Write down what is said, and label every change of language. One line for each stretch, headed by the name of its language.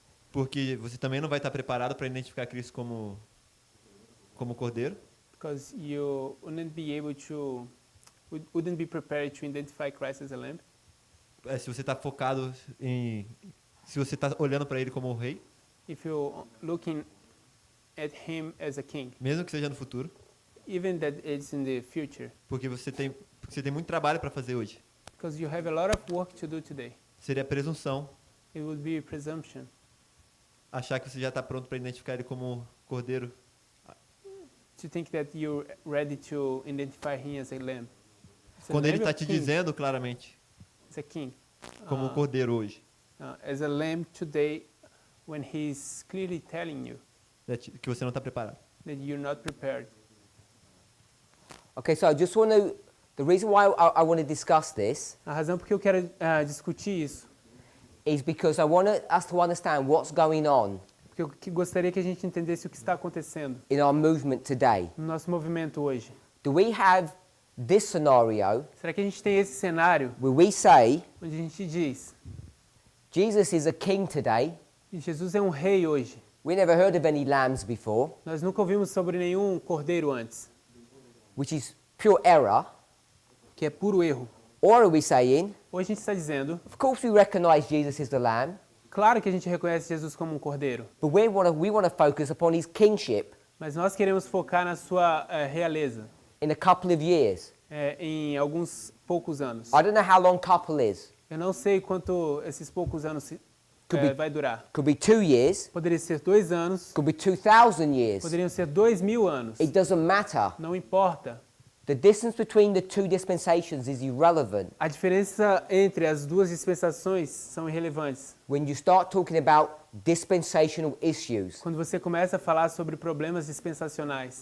Portuguese: porque você também não vai estar preparado para identificar Cristo como cordeiro.
English: Because you wouldn't be able to, wouldn't be prepared to identify Christ as a lamb.
Portuguese: Se você está focado se você está olhando para ele como o rei,
English: If you're looking at him as a king,
Portuguese: mesmo que seja no futuro,
English: even that it's in the future.
Portuguese: porque você tem muito trabalho para fazer hoje.
English: Because you have a lot of work to do today.
Portuguese: Seria presunção
English: It would be presumption
Portuguese: achar que você já está pronto para identificar ele como cordeiro,
English: to think that you're ready to identify him as a lamb. As a
Portuguese: quando ele
English: lamb
Portuguese: está
English: or
Portuguese: te
English: king?
Portuguese: dizendo claramente
English: As a king.
Portuguese: como cordeiro hoje,
English: As a lamb today, when he's clearly telling you
Portuguese: que você não está preparado.
English: that you're not prepared. Okay, so I just want to, the reason why I want to discuss this
Portuguese: A razão por que eu quero discutir isso,
English: is because I want us to understand what's going on
Portuguese: porque eu gostaria que a gente entendesse o que está acontecendo
English: in our movement today.
Portuguese: no nosso movimento hoje.
English: Do we have this scenario
Portuguese: Será que a gente tem esse cenário
English: where we say,
Portuguese: onde a gente diz
English: Jesus is a king today?
Portuguese: que Jesus é um rei hoje?
English: We never heard of any lambs before,
Portuguese: Nós nunca ouvimos sobre nenhum cordeiro antes,
English: which is pure error.
Portuguese: que é puro erro.
English: Or are we saying,
Portuguese: Hoje a gente está dizendo,
English: of course we recognize Jesus as the lamb,
Portuguese: claro que a gente reconhece Jesus como um cordeiro,
English: but we want to focus upon his kingship
Portuguese: mas nós queremos focar na sua realeza
English: in a couple of years.
Portuguese: em alguns poucos anos.
English: I don't know how long couple is.
Portuguese: Eu não sei quanto esses poucos anos vai durar.
English: Could be 2 years,
Portuguese: Poderia ser 2 anos,
English: could be 2,000 years.
Portuguese: poderiam ser 2000 anos.
English: It doesn't matter.
Portuguese: Não importa.
English: The distance between the two dispensations is irrelevant.
Portuguese: A diferença entre as duas dispensações são irrelevantes.
English: When you start talking about dispensational issues.
Portuguese: Quando você começa a falar sobre problemas dispensacionais.